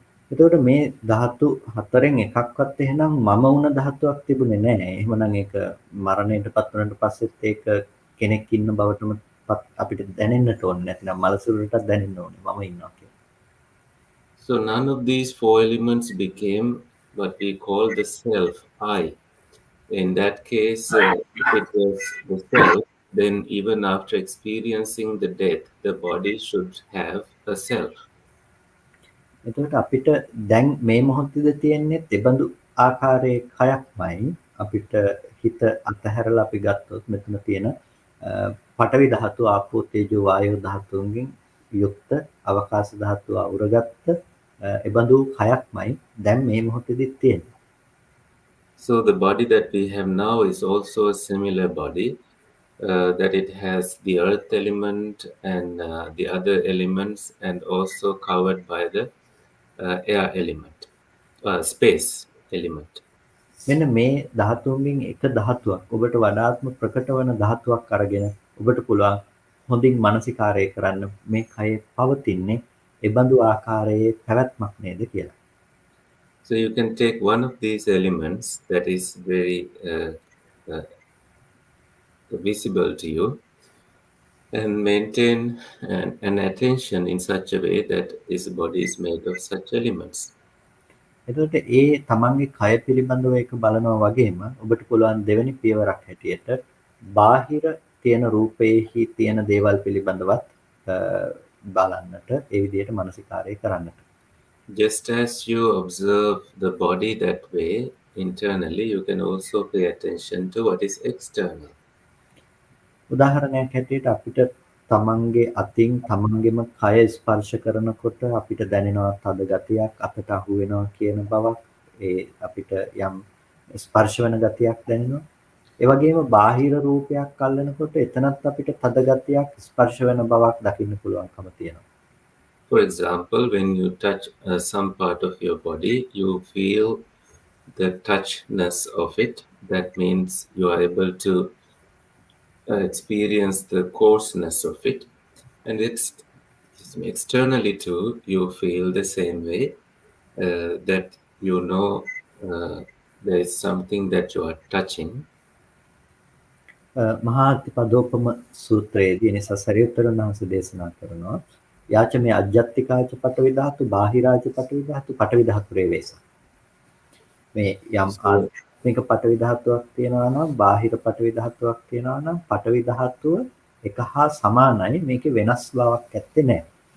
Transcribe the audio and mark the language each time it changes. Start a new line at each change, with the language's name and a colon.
Sinhala: එතකොට මේ ධාතු හතරෙන් එකක්වත් එහෙනම් මම වුණ ධාතුවක් තිබුණේ නැහැ. එහෙමනම් ඒක මරණයටපත් වුණාට පස්සෙත් ඒක කෙනෙක් ඉන්න බවටම අපිට දැනෙන්නට ඕනේ. නැත්නම් මලසුරටත් දැනෙන්න ඕනේ මම ඉන්නවා කියලා.
English: So none of these 4 elements became what we call the self, I. In that case, if it was the self, then even after experiencing the death, the body should have a self.
Sinhala: එතකොට අපිට දැන් මේ මොහොතේදී තියෙන්නේ තිබඳු ආකාරයේ කයක්මයි. අපිට හිත අතහැරලා අපි ගත්තොත් මෙතන තියෙන පඨවි ධාතුව, ආපෝ තේජෝ වායෝ ධාතුන්ගෙන් යුක්ත අවකාශ ධාතුව අවුරගත්ත එබඳු කයක්මයි දැන් මේ මොහොතේදී තියෙන්නේ.
English: So the body that we have now is also a similar body, that it has the earth element and the other elements, and also covered by the air element, space element.
Sinhala: මෙන්න මේ ධාතුන්ගෙන් එක ධාතුවක් ඔබට වඩාත්ම ප්‍රකට වන ධාතුවක් අරගෙන ඔබට පුළුවන් හොඳින් මානසිකාරය කරන්න මේ කයේ පවතින්නේ එබඳු ආකාරයේ පැවැත්මක් නේද කියලා.
English: So you can take one of these elements that is very visible to you and maintain an attention in such a way that this body is made of such elements.
Sinhala: එතකොට ඒ තමන්ගේ කය පිළිබඳව ඒක බලනවා වගේම ඔබට පුළුවන් දෙවෙනි පියවරක් හැටියට බාහිර තියෙන රූපයේහි තියෙන දේවල් පිළිබඳවත් බලන්නට ඒ විදිහට මානසිකාරය කරන්නට.
English: Just as you observe the body that way internally, you can also pay attention to what is external.
Sinhala: උදාහරණයක් හැටියට අපිට තමන්ගේ අතින් තමන්ගේම කය ස්පර්ශ කරනකොට අපිට දැනෙනවා තද ගතියක් අතට අහු වෙනවා කියන බවක් ඒ අපිට යම් ස්පර්ශ වෙන ගතියක් දැනෙනවා ඒ වගේම බාහිර රූපයක් අල්ලනකොට එතනත් අපිට තද ගතියක් ස්පර්ශ වෙන බවක් දකින්න පුළුවන්කම තියෙනවා.
English: For example, when you touch some part of your body, you feel the touchness of it. That means you are able to experience the coarseness of it. And externally too, you feel the same way, that you know there is something that you are touching.
Sinhala: මහා අතිපදෝපම සූත්‍රයේදී එනිසා සරියුත්තර වහන්සේ දේශනා කරනවා
Pali: යාච මේ අජ්ජත්තිකාච පටවි ධාතු බාහිරාච පටවි ධාතු පටවි ධාතු රේවේස
Sinhala: මේ යම් ආත්මික පටවි ධාතුවක් තියෙනවා නම් බාහිර පටවි ධාතුවක් තියෙනවා නම් පටවි ධාතුව එක හා සමානයි මේකේ වෙනස් බවක් ඇත්තේ නැහැ.